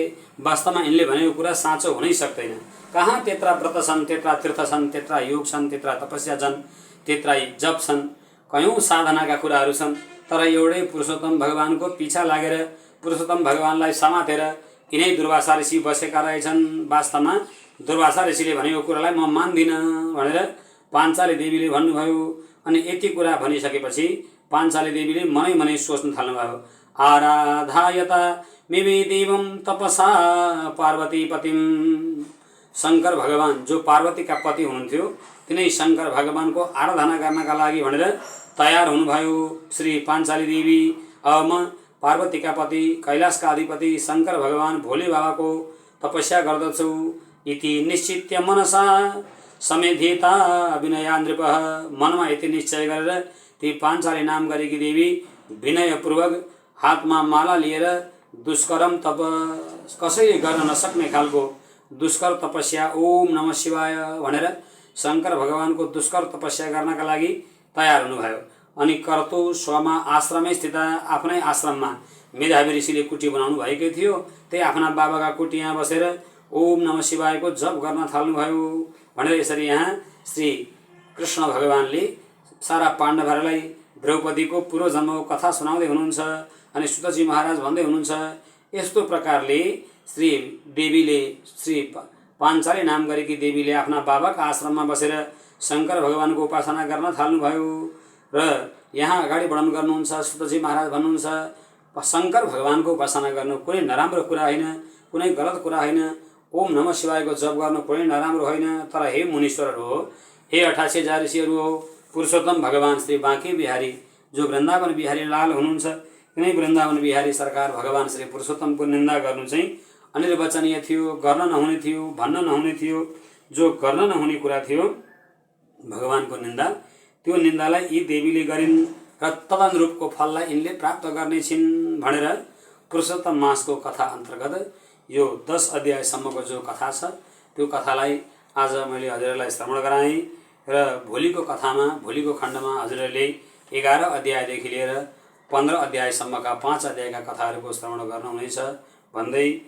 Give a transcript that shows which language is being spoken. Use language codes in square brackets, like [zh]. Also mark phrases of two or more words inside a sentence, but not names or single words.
[ne] वास्तवमा यिनले भनेको कुरा साँचो हुनै सक्दैन। कहाँ त्यत्रा व्रत छन्, त्यत्रा तीर्थ छन्, त्यत्रा योग छन्, त्यत्रा तपस्या छन्, त्यत्रा जप छन्, कयौँ साधनाका कुराहरू छन्, तर एउटै पुरुषोत्तम भगवानको पिछा लागेर पुरुषोत्तम भगवानलाई समातेर यिनै दुर्वासा ऋषि बसेका रहेछन्। वास्तवमा दुर्वासा ऋषिले भनेको कुरालाई म मान्दिनँ भनेर पाञ्चाली देवीले भन्नुभयो। अनि यति कुरा भनिसकेपछि पाञ्चाली देवीले मनै सोच्न थाल्नुभयो। [sa] आराधायता मिमि देवं तपसा पार्वती पतिम। [ne] शङ्कर भगवान जो पार्वतीका पति हुनुहुन्थ्यो, तिनै शङ्कर भगवानको आराधना गर्नका लागि भनेर तयार हुनुभयो श्री पाञ्चाली देवी। अब म पार्वतीका पति कैलाशका अधिपति शङ्कर भगवान भोले बाबाको तपस्या गर्दछु। [sa] इति निश्चित्य मनसा समेधिता विनया नृपः। [ne] मनमा यति निश्चय गरेर ती पाञ्चाली नाम गरेकी देवी विनयपूर्वक हातमा माला लिएर दुष्कर्म तप, कसैले गर्न नसक्ने खालको दुष्कर तपस्या [sa] ओम नमः शिवाय [ne] भनेर शङ्कर भगवानको दुष्कर तपस्या गर्नका लागि तयार हुनुभयो। अनि [sa] कर्तु स्वमा आश्रमै स्थित, [ne] आफ्नै आश्रममा मेधावी ऋषिले कुटी बनाउनु भएकै थियो, त्यही आफ्ना बाबाका कुटी यहाँ बसेर ओम नमः शिवायको जप गर्न थाल्नुभयो भनेर यसरी यहाँ श्री कृष्ण भगवानले सारा पाण्डवहरूलाई द्रौपदीको पूर्व जन्मको कथा सुनाउँदै हुनुहुन्छ। अनि सुतजी महाराज भन्दै हुनुहुन्छ, यस्तो प्रकारले श्री देवीले, श्री पाञ्चाली नाम गरेकी देवीले आफ्ना बाबाका आश्रममा बसेर शङ्कर भगवानको उपासना गर्न थाल्नुभयो। र यहाँ अगाडि वर्णन गर्नुहुन्छ, सुतजी महाराज भन्नुहुन्छ, शङ्कर भगवानको उपासना गर्नु कुनै नराम्रो कुरा होइन, कुनै गलत कुरा होइन। ओम नमः शिवायको जप गर्नु कुनै नराम्रो होइन। तर हे मुनीश्वरहरू हो, हे 88,000 ऋषिहरू हो, पुरुषोत्तम भगवान श्री बाँके बिहारी जो वृन्दावन बिहारी लाल हुनुहुन्छ, कुनै वृन्दावन बिहारी सरकार भगवान श्री पुरुषोत्तमको निन्दा गर्नु चाहिँ अनिर्वचनीय थियो, गर्न नहुने थियो, भन्न नहुने थियो। जो गर्न नहुने कुरा थियो भगवानको निन्दा, त्यो निन्दालाई यी देवीले गरिन् र तदनुरूपको फललाई यिनले प्राप्त गर्ने छिन् भनेर पुरुषोत्तम मासको कथा अन्तर्गत यो 10 अध्यायसम्मको जो कथा छ त्यो कथालाई आज मैले हजुरहरूलाई श्रवण गराएँ र भोलिको कथामा भोलिको खण्डमा हजुरहरूले 11 अध्यायदेखि लिएर 15 अध्यायसम्मका 5 अध्यायका कथाहरूको श्रवण गर्नुहुनेछ भन्दै